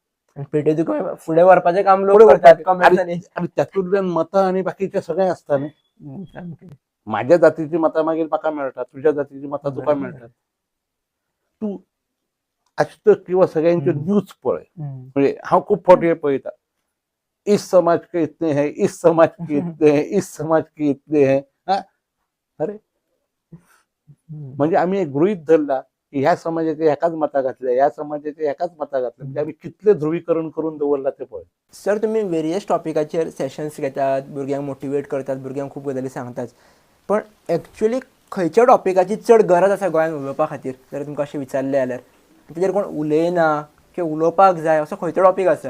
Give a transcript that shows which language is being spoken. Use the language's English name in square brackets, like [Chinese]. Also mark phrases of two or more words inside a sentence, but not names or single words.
[Konkani] आणि पेटे तुका फुडें व्हरपाचें काम लोक [Marathi] पुढे करतात [Konkani] वळपाचे. कॉमेंट्सांनी. [Marathi] आणि त्यातून मतं आणि बाकीचे सगळे असतात न्ही. [Konkani] सामकें. [Marathi] माझ्या जातीची मतां [Konkani] मागीर म्हाका मेळटात, तुझ्या जातीची मतां तुका बरोबर. मेळटात. [Marathi] तू आजतक किंवा सगळ्यांचे हम्म. [Konkani] न्यूज पळय. हम्म. म्हणजे हांव खूब फावटी पळयता, [Hindi] इस समाज के इतने हैं, इस समाज के इतने हैं, इस समाज के इतने हैं. हा? [Marathi] अरे म्हणजे आम्ही एक गृहीत धरला की ह्या समाजाचे ह्याकाच मतां घातल्या, ह्या समाजाचे ह्याकाच मतां घातल्या. [Konkani] म्हणजे आम्ही कितले ध्रुवीकरण करून दवरला ते पळय. सर तुम्ही वेरियस टॉपिकाचेर सेशन्स घेतात, भुरग्यांक मोटिवेट करतात, भुरग्यांक खूब गजाली सांगतात, पण एक्चुअली खंयच्या टॉपिकाची चड गरज आसा गोंयांत उलोवपा खातीर जर तुमकां अशें विचारलें जाल्यार तेजेर कोण उलयना किंवा उलोवपाक जाय असो खंयचो टॉपीक आसा?